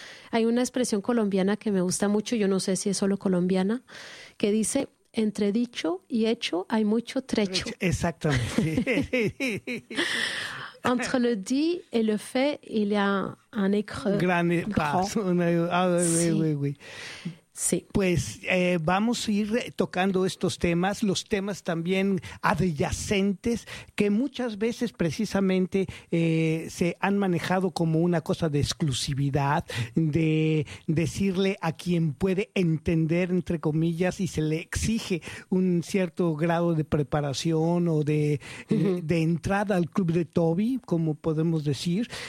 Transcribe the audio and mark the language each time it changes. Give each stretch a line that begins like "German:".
Spanish: hay una expresión colombiana que me gusta mucho, yo no sé si es solo colombiana, que dice, entre dicho y hecho hay mucho trecho. Exactamente.
French: Entre le dit et le fait, il y a un écreux.
Spanish: Un gran espacio. Oui. Sí. Pues vamos a ir tocando estos temas, los temas también adyacentes que muchas veces precisamente se han manejado como una cosa de exclusividad, de decirle a quien puede entender, entre comillas, y se le exige un cierto grado de preparación o de, de entrada al club de Toby, como podemos decir.